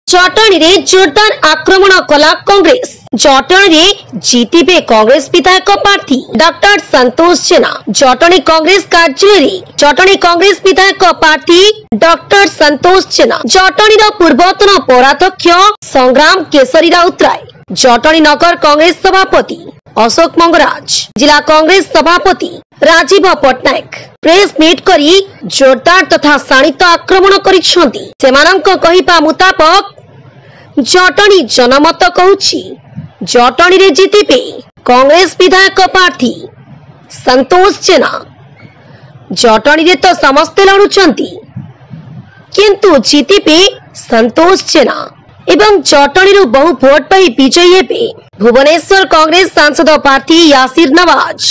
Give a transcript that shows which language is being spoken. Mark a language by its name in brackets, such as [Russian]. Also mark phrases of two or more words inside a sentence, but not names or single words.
[Odia] ଜଟଣୀ ରେ ଜୋରଦାର ଆକ୍ରମଣ କଲା କଂଗ୍ରେସ। ଜଟଣୀ ରେ ଜିତିବେ କଂଗ୍ରେସ ବିଧାୟକ ପ୍ରାର୍ଥୀ ଡାକ୍ତର ସନ୍ତୋଷ ଜେନା। ଜଟଣୀ କଂଗ୍ରେସ କାର୍ଯ୍ୟାଳୟ ଜଟଣୀ କଂଗ୍ରେସ ବିଧାୟକ ପ୍ରାର୍ଥୀ ଡାକ୍ତର ସନ୍ତୋଷ ଜେନା। ଜଟଣୀ ପୂର୍ବତନ ପୌରାଧ୍ୟକ୍ଷ ସଂଗ୍ରାମ କେଶରୀ ରାଉତରାୟ। ଜଟଣୀ ନଗର କଂଗ୍ରେସ ସଭାପତି ଅଶୋକ ମଙ୍ଗରାଜ। ଜିଲ୍ଲା କଂଗ୍ରେସ ସଭାପତି ରାଜୀବ ପଟ୍ଟନାୟକ [English] press meet [Odia] କରି ଜୋରଦାର ତଥା ଶାଣିତ ଆକ୍ରମଣ କରିଛନ୍ତି। ସେମାନଙ୍କ କହିବା ମୁତାବକ ଜଟଣୀ ଜନମତ କହୁଛି ଜଟଣୀ ରେ ଜିତିବେ କଂଗ୍ରେସ ବିଧାୟକ ପ୍ରାର୍ଥୀ ସନ୍ତୋଷ ଜେନା। ଜଟଣୀ ରେ ତ ସମସ୍ତେ ଲଢୁଛନ୍ତି କିନ୍ତୁ ଜିତିବେ ସନ୍ତୋଷ ଜେନା ଏବଂ ଜଟଣୀ ରୁ ବହୁ ଭୋଟ ପାଇ ବିଜୟୀ ହେବେ ଭୁବନେଶ୍ୱର କଂଗ୍ରେସ ସାଂସଦ ପ୍ରାର୍ଥୀ ୟାସିର ନୱାଜ।